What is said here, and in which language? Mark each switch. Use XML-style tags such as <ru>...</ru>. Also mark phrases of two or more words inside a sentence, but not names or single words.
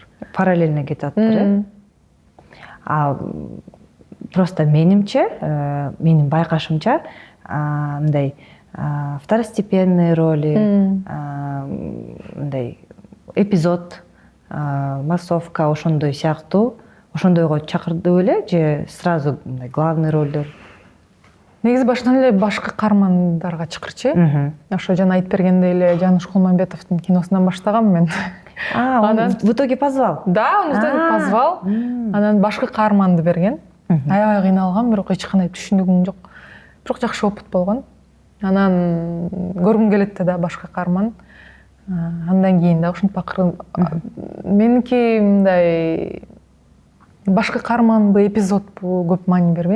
<ky>Параллельно кетип атыптыр. Просто менимче, менин байкашымча, мындай</ky> <ru>второстепенные роли,</ru> <ky>мындай эпизод, массовка ошондой сыяктуу, ошондойго чакырды эле же сразу мындай главный ролдор? Негизи башынан эле башкы каармандарга чакырчы. Ошо жана айтып бергендей эле Жаныш Кулманбетовдун киносунан баштагам мен.</ky> <ru>Он в итоге позвал? Да, он в итоге позвал.</ru> <ky>Анан башкы каарманды берген. Аябай кыйналгам, бирок эч кандай түшүнүгүм жок. Бирок жакшы опыт болгон. Анан көргүм келет да башкы каарман. Андан кийин да ушинтип акырын меники мындай башкы каарманбы, эпизодбу көп маани бербейм.</ky>